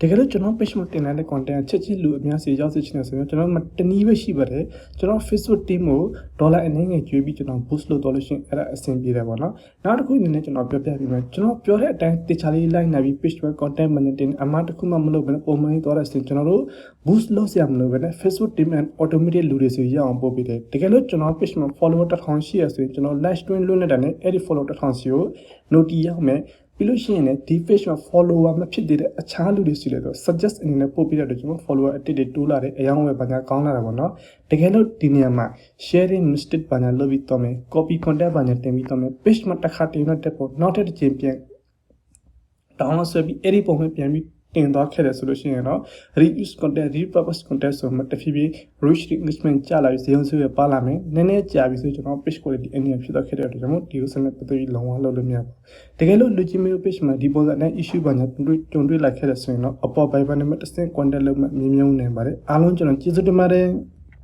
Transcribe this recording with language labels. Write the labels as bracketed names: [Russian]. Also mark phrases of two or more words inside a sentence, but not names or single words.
[Burmese] ကယ်လို့ကျွန်တော် page မှာတင်တဲ့ content ချက်ချင်းလူအများစီရောက်စေချင်တယ်ဆိုရင်ကျွန်တော်တနည်းပဲရှိပါတယ်ကျွန်တော် Facebook team ကိုဒေါ်လာအနည်းငယ်ကျွေးပြီးကျွန်တော် boost လုပ်တော့လို့ရှိရင်အဲ့ဒါအဆင်ပြေတယ်ပေါ့နော်နောက်တစ်ခုအနေနဲ့ကျွန်တော်ပြောပြပြီးမယ်ကျွန်တော်ပြောတဲ့အတိုင်းတခြားလေး like နိုင်ပြီး page မှာ content မှတင်အမှတစ်ခုမှမလုပ်ဘဲနဲ့ပုံမှန်ကြီးတော့တဲ့အစဉ်ကျွန်တော်တို့ boost လုပ်စရာမလိုဘဲနဲ့ Facebook [English] team and automatic [Burmese] လူတွေစီရအောင်ပို့ပေးတယ်တကယ်လို့ကျွန်တော် page မှာ follower 1000ရှိရဆိုရင်ကျွန်တော် [English] live stream [Burmese] လုပ် နေတာနဲ့အဲ့ဒီ follower 1000စီကို note ရောက်မယ်ပြီးလို့ရှိရင်လည်းဒီ page မှာ follower မဖြစ်သေးတဲ့အခြားလူတွေစီလည်းတော့ suggest အနေနဲ့ပို့ပေးတဲ့အတွက်ကျွန်တော် follower အတစ်တွေတိုး လာတယ်အယောင်းဝယ်ဘာညာကောင်းလာတာပေါ့နော်တကယ်လို့ဒီနေရာမှာ [English] sharing mistake [Burmese] ဘာညာလုပ်ပြီးတော့မယ် [English] copy content [Burmese] ဘာညာတင်ပြီး တော့မယ် page မှာတစ်ခါတင်တော့တက်ဖို့နောက်တစ်ချိန်ပြန် download ဆွဲပြီးအဲ့ဒီပုံမှာပြန်ပြီးတင်သွားခဲ့တယ်ဆိုလို့ရှိရင်တော့ [English] reuse content repurpose content [Burmese] ဆိုမှတဖြည်းဖြည်း [English] reach engagement [Burmese] ကျလာပြီးဇေယျစုရပါလာမယ်နည်းနည်းကြာပြီဆိုကျွန်တော် [English] page quality [Burmese] အနေနဲ့ဖြစ်တော့ခဲ့တဲ့အတွက်ကြောင့်မို့ဒီဥစ္စာနဲ့ပတ်သက်ပြီးလုံးဝလုပ်လို့မရဘူးတကယ်လို့လူကြီးမျိုး page မှာဒီပုံစံနဲ့ issue ဘာညာကြုံတွေ့လိုက်ခဲ့တဲ့ဆိုရင်တော့အပေါ် Viber နဲ့တစ်ဆင့် contact လုပ်မှမြင်မြင်နိုင်ပါတယ်အားလုံးကျွန်တော်ကျေးဇူးတင်ပါတယ်